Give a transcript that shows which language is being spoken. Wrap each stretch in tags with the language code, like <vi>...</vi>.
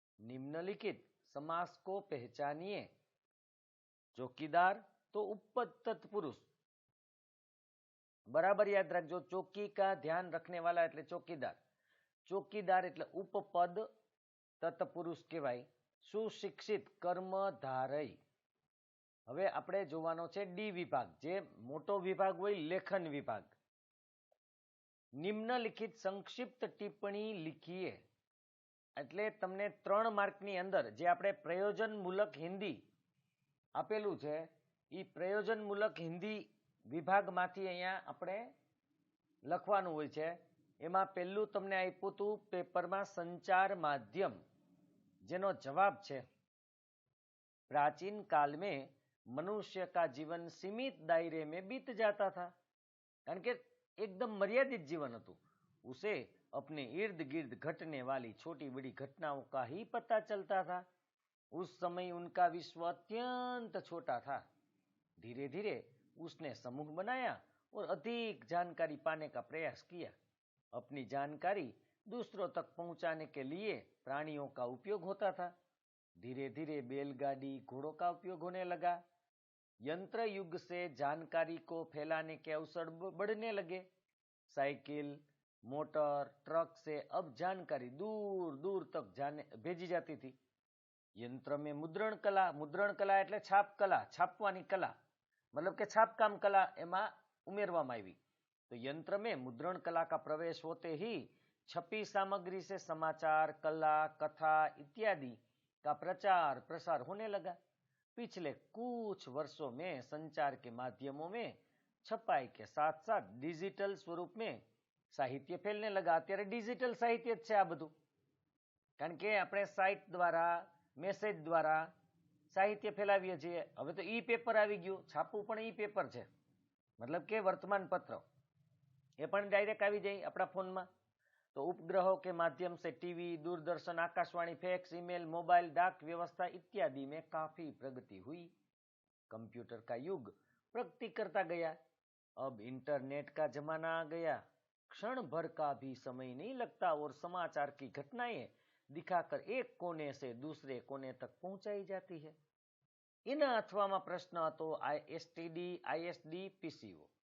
<hi>निम्नलिखित समास को पहचानिए. चौकीदार तो उपतत्पुरुष. बराबर याद रखो. चौकी का ध्यान रखने वाला એટલે चौकीदार. चौकीदार એટલે उपपद तत्पुरुष કહેવાય. सुशिक्षित कर्मधारय.</hi> <gu>હવે આપણે જોવાનો છે ડી વિભાગ, જે મોટો વિભાગ હોય, લેખન વિભાગ. નિમ્નલિખિત સંક્ષિપ્ત ટિપ્પણી लिखिए. એટલે તમને 3 માર્કની અંદર જે આપણે પ્રયોજનમૂલક હિન્દી આપેલું છે એ પ્રયોજનમૂલક હિન્દી વિભાગમાંથી અહીંયા આપણે લખવાનું હોય છે. એમાં પહેલું તમને આપ્યું હતું પેપરમાં સંચાર માધ્યમ, જેનો જવાબ છે</gu> <hi>प्राचीन काल में मनुष्य का जीवन सीमित दायरे में बीत जाता था. कारण के एकदम मर्यादित जीवन હતું. उसे अपने इर्द गिर्द घटने वाली छोटी बड़ी घटनाओं का ही पता चलता था. उस समय उनका विश्व अत्यंत छोटा था. धीरे धीरे उसने समूह बनाया और अधिक जानकारी पाने का प्रयास किया. अपनी जानकारी दूसरों तक पहुंचाने के लिए प्राणियों का उपयोग होता था. धीरे धीरे बैलगाड़ी, घोड़ों का उपयोग होने लगा. यंत्र युग से जानकारी को फैलाने के अवसर बढ़ने लगे. साइकिल, मोटर, ट्रक से अब जानकारी दूर दूर तक जाने भेजी जाती थी। यंत्र में मुद्रण कला</hi> <gu>એટલે છાપ કલા, છાપવાની કલા, मतलब કે छापकाम कला એમાં उमेरવામાં આવી।</gu> <hi>तो यंत्र में मुद्रण कला का प्रवेश होते ही छपी सामग्री से समाचार, कला, कथा इत्यादि का प्रचार प्रसार होने लगा। पिछले कुछ वर्षों में संचार के माध्यमों में छपाई के साथ साथ डिजिटल स्वरूप में साहित्य फैलने लगा।</hi> <gu>અત્યારે डिजिटल साहित्य જ છે આ બધું, કારણ કે આપણે સાઇટ દ્વારા, મેસેજ દ્વારા સાહિત્ય ફેલાવીએ છીએ। હવે તો ઈ પેપર આવી ગયું, છાપવું પણ ઈ પેપર છે, મતલબ કે વર્તમાન પત્ર એ પણ ડાયરેક્ટ આવી જાય આપણા ફોનમાં।</gu> <hi>तो उपग्रहों के माध्यम से TV, Doordarshan, Akashvani, fax, email, mobile, डाक व्यवस्था इत्यादि में काफी प्रगति हुई। कंप्यूटर का युग प्रगति करता गया। अब इंटरनेट का जमाना आ गया। क्षण भर का भी समय नहीं लगता और समाचार की घटनाएं दिखाकर एक कोने से दूसरे कोने तक पहुंचाई जाती है।</hi> <gu>એના અથવામાં પ્રશ્ન હતો STD, ISD, PCO।</gu>